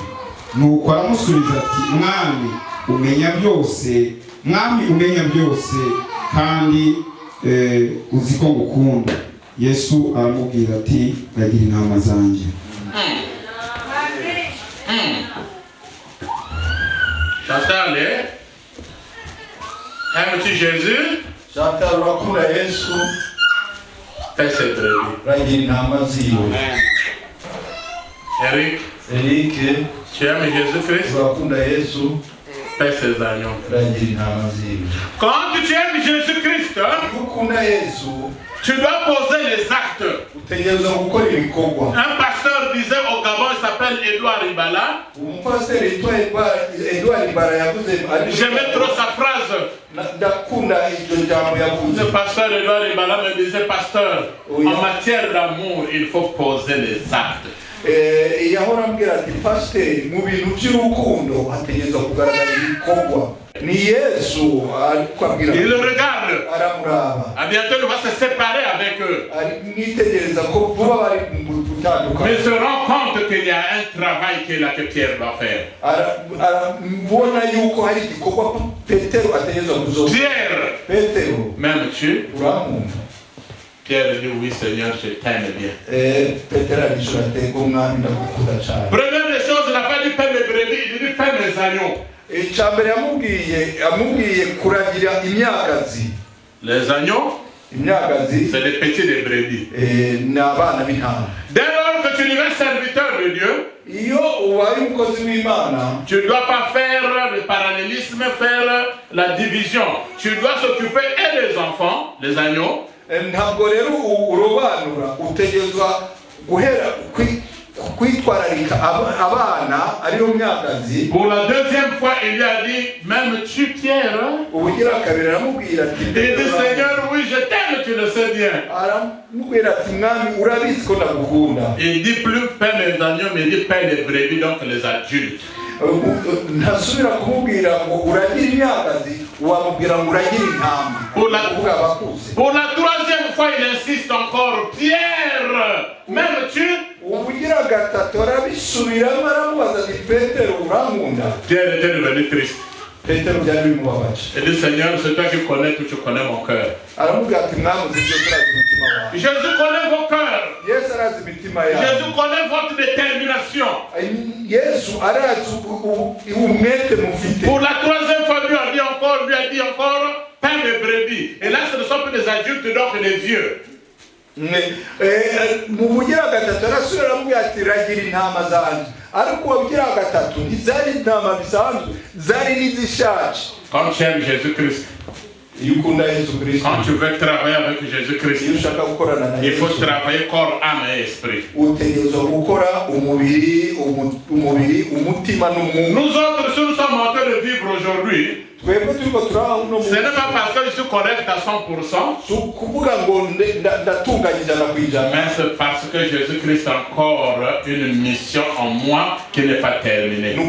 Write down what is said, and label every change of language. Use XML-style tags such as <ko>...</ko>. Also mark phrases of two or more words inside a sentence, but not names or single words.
<rn>Nuko aramusubiza ati Mwami umenya byose, Mwami umenya byose kandi uzi ko ngukunda. Yesu aramubwira ati ragira intama zanjye.</rn> <fr>Chantal, aimes-tu Jésus?</fr> <rn>Chantal urakunda Yesu?</rn> <fr>Fais cette brebis.</fr> <rn>Ragira intama ziwe.</rn> <fr>Eric, tu aimes Jésus-Christ?</fr> <rn>Urakunda Yesu?</rn> <fr>Fais ses agneaux.</fr> <rn>Ragira intama ziwe.</rn> <fr>Quand tu aimes Jésus-Christ,</fr> <rn>Ukunda Yesu,</rn> <fr>tu dois poser les actes.</fr> <rn>utegereza gukora ibikorwa.</rn> <fr>Un pasteur disait au Gabon, il s'appelle Edouard Ribala.</fr> <rn>Umupasiteri yitwa Edouard Ribala yavuze,</rn> <fr>J'aimais trop sa phrase.</fr> <rn>ndakunda iryo jambo yavuze.</rn> <fr>Le pasteur Edouard Ribala me disait, pasteur, Oui. en matière d'amour, il faut poser les actes.</fr> <rn>Yahora ambwira ati pasiteri mu bintu by'urukundo hategereza kugaragara ibikorwa. Ni Yesu ariko abwira.</rn> <fr>Il le regarde.</fr> <rn>Aramuraba.</rn> <fr>À bientôt, il va se séparer avec eux.</fr> <rn>Nitegereza ko vuba bari gutandukana.</rn> <fr>Mais se rend compte qu'il y a un travail que Pierre doit faire.</fr> <rn>Arabona yuko hari igikorwa Petero ategereza kuzoza.</rn> <fr>Pierre,</fr> <rn>Petero,</rn> <fr>m'aimes-tu?</fr> <rn>uramwumva?</rn> <fr>Pierre dit oui Seigneur, je t'aime bien.</fr> <rn>Petero arishura ati ngo mwami ndagukunda cyane.</rn> <fr>Première des choses, il n'a pas dit paix mes brebis, il dit paix mes agneaux.</fr> <rn>Icyambere yamubwiye kuragira imyagazi.</rn> <fr>Les agneaux,</fr> <rn>Imyagazi</rn> <fr>c'est les petits des brebis.</fr> <rn>n'abana b'intama.</rn> <fr>Dès lors que tu deviens serviteur de Dieu,</fr> <rn>Iyo ubaye umukozi w'Imana,</rn> <fr>tu ne dois pas faire le parallélisme, faire la division. Tu dois s'occuper et des enfants, les agneaux,</fr> <rn>ntabwo rero urobanura, utegerezwa guhera kwitwararika abana ariyo myagazi.</rn> <fr>Pour la deuxième fois, il lui a dit, m'aimes-tu Pierre?</fr> <rn>Ubugira kabiri aramubwira ati,</rn> <fr>Il dit, Seigneur, oui, je t'aime, tu le sais bien.</fr> <rn>aramubwira ati mwami urabizi ko ndagukunda.</rn> <fr>Il dit plus paix les agneaux, mais il dit paix les brebis, donc les adultes.</fr> <rn>Ntasubira kumubwira ngo uragira imyagazi, wamubwira ngo uragira intama. Uvuga abakuze.</rn> <fr>Pour la troisième fois, il insiste encore, Pierre, m'aimes-tu?</fr> <rn>Ubugira gatatu arabisubiramo aramubaza ati Petero urankunda?</rn> <fr>Pierre était devenu triste.</fr> <rn>Petero byari bimubabaje.</rn> <fr>Il dit, Seigneur, c'est toi qui connais tout, tu connais mon cœur.</fr> <rn>Aramubwira ati mwami uzi byose urazi umutima wawe.</rn> <fr>Jésus connaît vos cœurs.</fr> <rn>Yesu arazi imitima yawe.</rn> <fr>Jésus connaît votre détermination.</fr> <rn>Yesu arazi umwete mufite.</rn> <fr>Pour la troisième fois, lui a dit encore, paix mes brebis. Et là, ce ne sont plus des adultes, donc des vieux.</fr> <rn>Mu bugira gatatu arasubira aramubwira ati ragira intama zanjye. Ariko ubugira gatatu ntizari intama bisanzwe, zari n'izishaje.</rn> <fr>Quand tu aimes Jésus-Christ, quand tu veux travailler avec Jésus-Christ, il faut travailler corps, âme et esprit. Nous autres, si nous sommes en train de vivre aujourd'hui, ce n'est pas parce que je suis correct à 100%, mais c'est parce que Jésus-Christ a encore une mission en moi qui n'est pas terminée.</fr>